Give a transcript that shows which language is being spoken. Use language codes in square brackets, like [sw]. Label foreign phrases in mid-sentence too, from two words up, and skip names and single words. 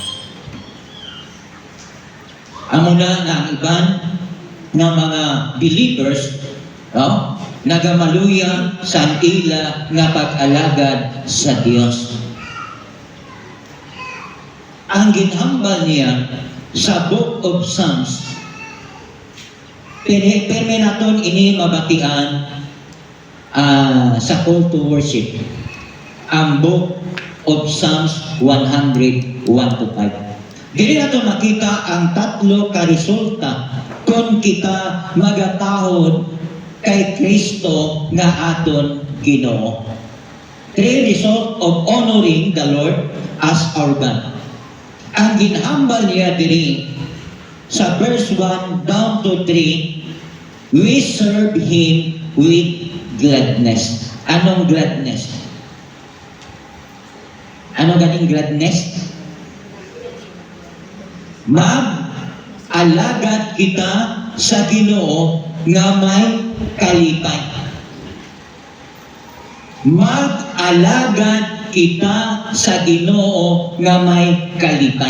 [hil] Amo na nga ang iban nga mga believers, no, nagamaluya sa ila nga pag-alagad sa Dios. Ang ginhambal niya sa Book of Psalms, perme naton ini mabatian sa [en] call to worship, [hil] ang Book of Psalms 101-5. Dili nato makita ang tatlo ka resulta kung kita magatahod kay Kristo nga aton Ginoo. [en] Three result of honoring the Lord as our God. [hil] Ang ginhambal niya diri sa verse 1 down to 3, [en] we serve Him with gladness. [hil] Anong gladness? Ano ganing gladness? Mag-alagad kita sa Ginoo nga may kalipay. Mag-alagad kita sa Ginoo nga may kalipay.